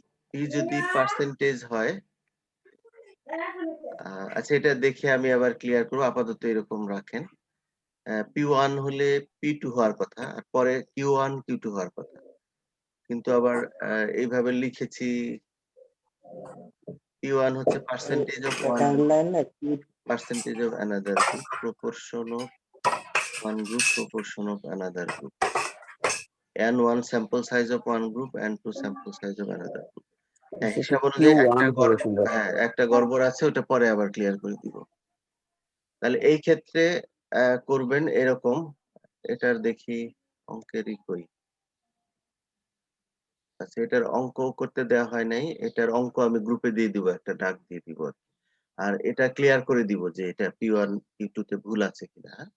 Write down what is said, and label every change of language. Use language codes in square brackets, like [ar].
[bn] p যদি percentage হয়, আচ্ছা এটা দেখে আমি আবার ক্লিয়ার করবো, আপাতত এরকম রাখেন। p1 হলে p2 হওয়ার কথা আর পরে q1 q2 হওয়ার কথা, কিন্তু আবার এইভাবে লিখেছি p1 হচ্ছে [en] percentage of one [bn] second group, লাইনে [en] percentage of another group, proportion of one group, proportion of another group, and one sample size of one group and two sample size of another group। [bn] হ্যাঁ, হিসাব অনুযায়ী Q1 হবে সম্ভবত। একটা গড়বড় আছে, ওটা পরে আবার ক্লিয়ার করে দিব। তাহলে এই ক্ষেত্রে করবেন এরকম, এটার দেখি অঙ্কেরই কই, আচ্ছা এটার অঙ্ক করতে দেওয়া হয় নাই, এটার অঙ্ক আমি গ্রুপে দিয়ে দিব, একটা ডাক দিয়ে দিব আর এটা ক্লিয়ার করে দিব যে এটা p1 p2 তে ভুল আছে কিনা।